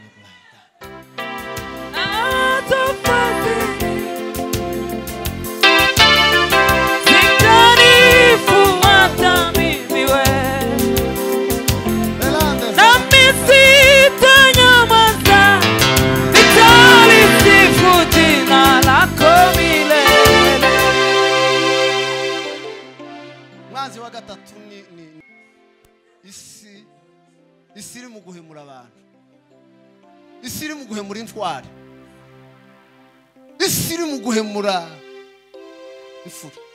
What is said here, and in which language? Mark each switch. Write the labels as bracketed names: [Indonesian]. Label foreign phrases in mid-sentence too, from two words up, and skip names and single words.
[Swahili] Sitanifuata mimi we, nami sitanyamaza, nitalisifu jina lako milele. [Rundi] Mwanzi wa gatatu ni isi iri mu guhemura abantu, isi iri mu guhemura intwari, isi iri mu guhemura ifura.